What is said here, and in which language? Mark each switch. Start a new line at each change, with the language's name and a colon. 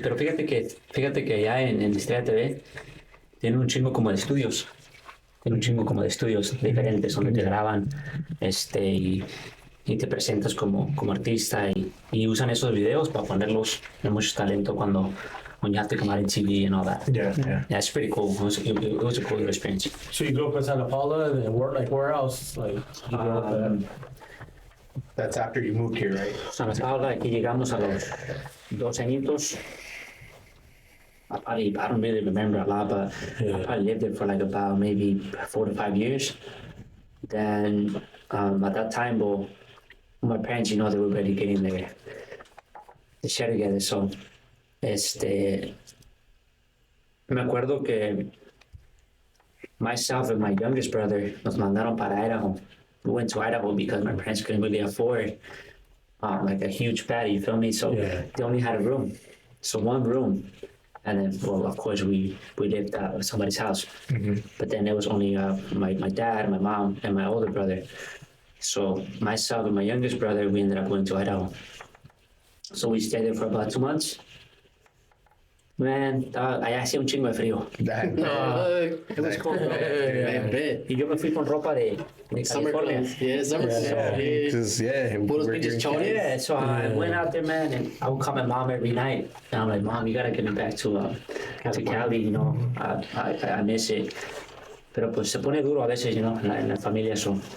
Spanish: Pero fíjate que allá en Estrella TV tienen un chingo como de estudios. Tienen un chingo como de estudios diferentes donde te graban y te presentas como artista y usan esos videos para ponerlos en mucho talento cuando
English: when you have to come out in TV and all that. Yeah, yeah. Yeah, it's pretty cool. It was a cool experience. So you grew up in Santa Paula and then where else? Like, you grew up at? That's after you moved here, right?
Spanish: Santa Paula, aquí llegamos a los 2 añitos.
English: I don't really remember a lot, but I probably lived there for like about maybe 4 to 5 years. Then at that time, well, my parents, they were already getting their shit together.
Spanish: So, me acuerdo que
English: myself and my youngest brother
Spanish: nos mandaron para Idaho.
English: We went to Idaho because my parents couldn't really afford like a huge pad, you feel me? So they only had a room. So one room. And then, well, of course, we lived at somebody's house. Mm-hmm. But then there was only my dad, my mom, and my older brother. So myself and my youngest brother, we ended up going to Idaho. So we stayed there for about 2 months.
Spanish: Man, allá hacía un chingo de frío.
English: It was cold, bro. I bet.
Spanish: Y yo me fui con ropa de
English: Summer
Spanish: California.
English: clothes. Yeah, summer clothes. Yeah. Just, yeah.
Spanish: Puros
English: we're
Spanish: pinches
English: doing-
Spanish: chones.
English: Yeah, so I went out there, man, and I would call my mom every night. And I'm like, Mom, you gotta get me back to Cali, I miss it.
Spanish: Pero pues se pone duro a veces, en la familia, so.